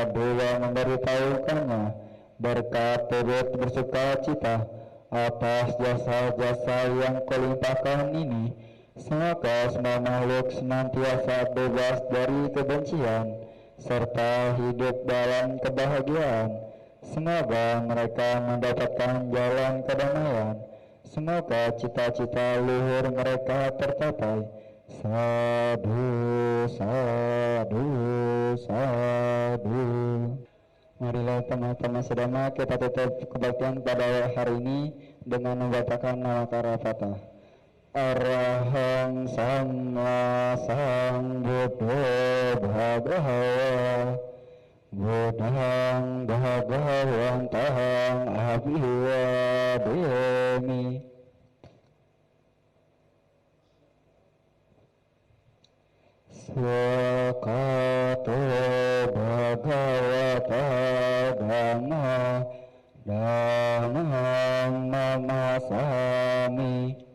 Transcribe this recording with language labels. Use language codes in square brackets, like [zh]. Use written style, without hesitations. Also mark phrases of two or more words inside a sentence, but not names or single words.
[id] dewa memberitahukannya Berkat turut bersuka cita Atas jasa-jasa yang kulimpahkan ini Semoga semua makhluk senantiasa bebas dari kebencian Serta hidup dalam kebahagiaan Semoga mereka mendapatkan jalan kedamaian Semoga cita-cita luhur mereka tercapai [pi] Sadu, sadu, [id] sadu Marilah teman-teman sedama kita tutup kebaktian pada hari ini dengan membacakan nama Fatah. [pi] Arahang Sama Sambuddho Bhagawa Buddhang Bhagawantahang Abhiwademi Swakato Bhagavata Dhamma Dhammang Namasami